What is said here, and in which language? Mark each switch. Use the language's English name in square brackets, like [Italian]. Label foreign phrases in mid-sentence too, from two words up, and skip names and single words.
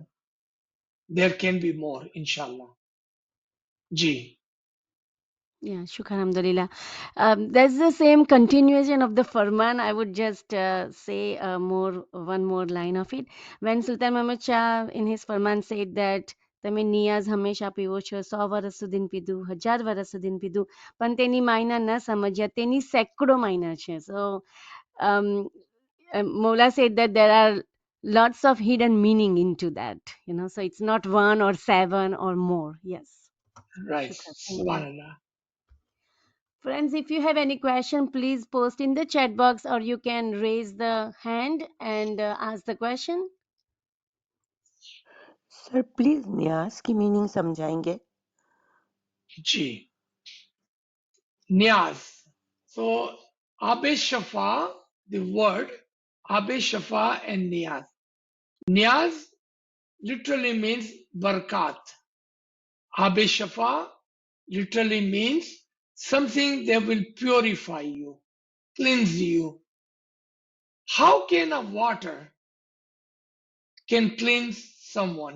[English] There can be more, inshallah. Ji. Yeah, [Arabic] شكرا، الحمد لله. [English] That's the same continuation of the Farman. I would just say one more line of it. When Sultan Muhammad Shah in his Farman said that [Gujarati] તમે નિયાઝ હંમેશા પીવો છો 100 વર્ષ સુધી પીધું 1000 વર્ષ સુધી પીધું પણ તેની માયના ન સમજ્યા તેની સેંકડો માયના છે. [English] So um, Mola said that there are lots of hidden meaning into that, so it's not 1 or 7 or more. Yes. Right. Shukran. Thank you. Subhanallah. Friends, if you have any question, please post in the chat box or you can raise the hand and ask the question. [Hindi] Sir, please न्यास की मीनिंग समझाएंगे? [English] Ji. Niyaz. So, Abe Shafa, the word, Abe Shafa and Niyaz. Niyaz literally means barakat. Abe Shafa literally means something that will purify you, cleanse you. How can a water can cleanse someone?